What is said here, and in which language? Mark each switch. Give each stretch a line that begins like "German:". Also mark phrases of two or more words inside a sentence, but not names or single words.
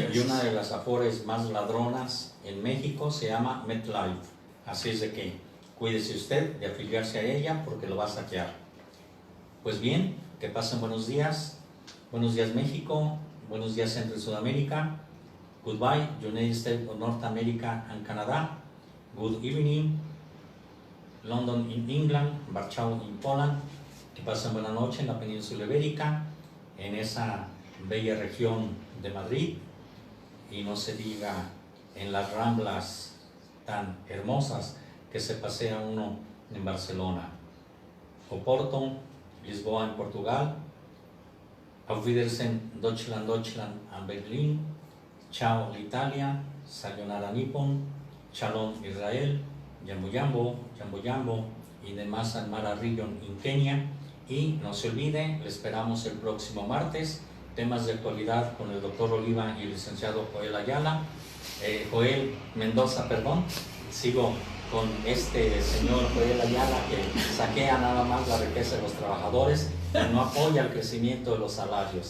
Spanish: gracias. una de las afores más ladronas en México se llama MetLife. Así es de que cuídese usted de afiliarse a ella, porque lo va a saquear. Pues bien, que pasen buenos días. Buenos días México, buenos días Centro y Sudamérica.
English: Goodbye, United States of North America and Canada. Good evening, London in England, Warsaw in Poland.
Spanish: Que pasen buena noche en la península ibérica, en esa bella región de Madrid, y no se diga en las ramblas tan hermosas que se pasea uno en Barcelona. Oporto, Lisboa en Portugal.
German: Auf Wiedersehen, Deutschland, Deutschland and Berlin.
Swahili: Ciao Italia, Sayonara Nippon, Shalom Israel, Jambo Jambo, Jambo Jambo,
Spanish: y demás al Mara Region en Kenia. Y no se olvide, le esperamos el próximo martes, temas de actualidad con el doctor Oliva y el licenciado Joel Ayala, Joel Mendoza, perdón. Sigo con este señor Joel Ayala, que saquea nada más la riqueza de los trabajadores y no apoya el crecimiento de los salarios.